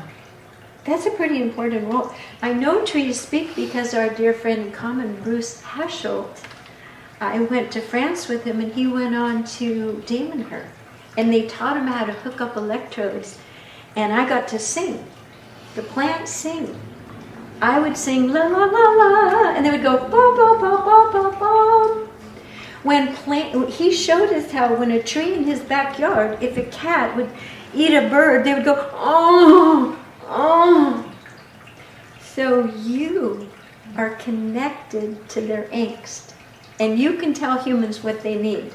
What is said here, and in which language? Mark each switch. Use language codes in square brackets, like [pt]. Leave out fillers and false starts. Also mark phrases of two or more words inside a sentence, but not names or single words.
[en] That's a pretty important role. I know trees speak because our dear friend in common, Bruce Haschel, I went to France with him, and he went on to Damonher, and they taught him how to hook up electrodes, and I got to sing. The plants sing. I would sing la la la la, and they would go ba ba ba ba ba ba. He showed us how when a tree in his backyard, if a cat would eat a bird, they would go oh oh. So you are connected to their angst, and you can tell humans what they need.